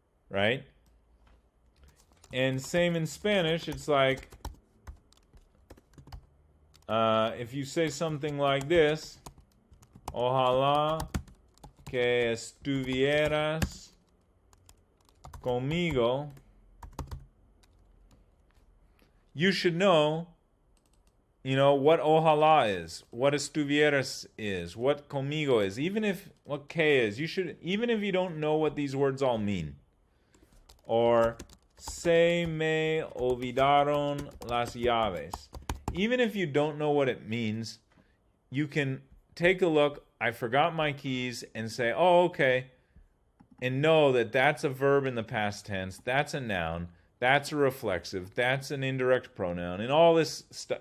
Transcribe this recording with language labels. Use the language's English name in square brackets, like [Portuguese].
[English] Right? And same in Spanish, it's like, if you say something like this, [Spanish] ojalá que estuvieras conmigo, [English] you should know, what ojalá is, what estuvieras is, what conmigo is, what que is. Even if you don't know what these words all mean. [Spanish] Or, se me olvidaron las llaves. [English] Even if you don't know what it means, you can take a look, I forgot my keys, and say, oh, okay, and know that that's a verb in the past tense, that's a noun, that's a reflexive, that's an indirect pronoun, and all this stuff.